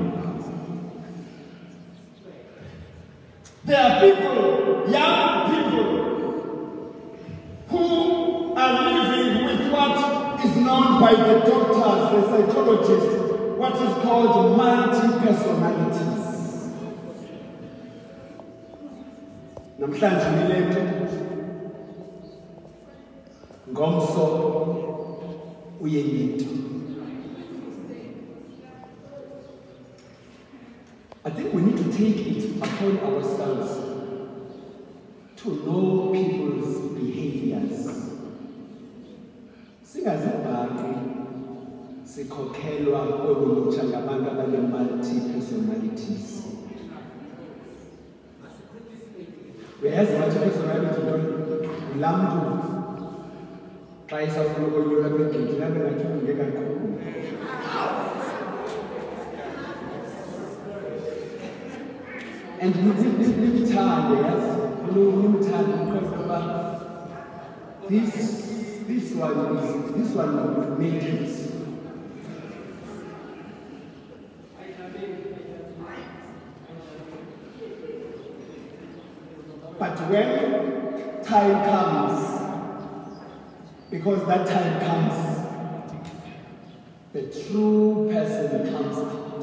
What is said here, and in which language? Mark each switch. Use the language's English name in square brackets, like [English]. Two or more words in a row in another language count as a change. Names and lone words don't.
[English] There are people, young people, who are living with what is known by the doctors, the psychologists, what is called multi-personalities. [Xhosa] Namhlanje nilento ngomso uyenito. [English] I think we need to take it upon ourselves to know people's behaviors. [Xhosa] Singazibhaqi sikhokhelwa kolulutsha ngabantu abane-multi-personalities. Uyayazi multi-personality laa mntu xa isafuna ukonyula kwegedi nabe ngathi unge kakhulu. [English] And [Xhosa] nimthande, yazi, nimthande [English] because this one will make it. But when time comes, because that time comes, the true person comes out.